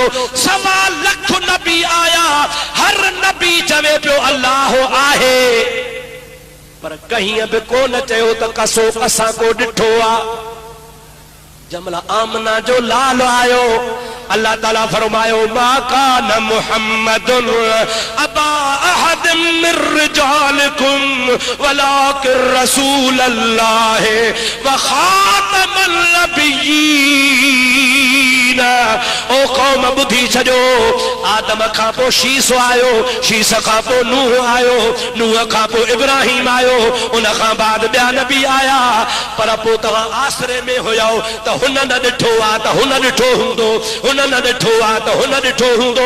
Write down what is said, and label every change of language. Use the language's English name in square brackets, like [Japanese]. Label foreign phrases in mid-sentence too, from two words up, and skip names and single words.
[Sindhi] 1.25 लाख नबी आया। हर नबी चवे पियो अल्लाह आहे। पर कहीं बि कोन चयो त कसो असां को ॾिठो आ। जमला आमना जो लाल आयो। अल्लाह ताला फरमायो [Arabic] ما كان محمد أبا أحد من رجالكم ولكن رسول الله وخاتم النبيين. [Sindhi] ओ कौम बुधी छजो। आदम खां पोइ शीस आयो, शीस खां पोइ नूह आयो, नूह खां पोइ इब्राहिम आयो, उन खां बाद ॿिया नबी आया। पर पोइ तव्हां आसरे में हुयो त हुन न ॾिठो आ त हुन ॾिठो हूंदो, हुन न ॾिठो आ त हुन ॾिठो हूंदो।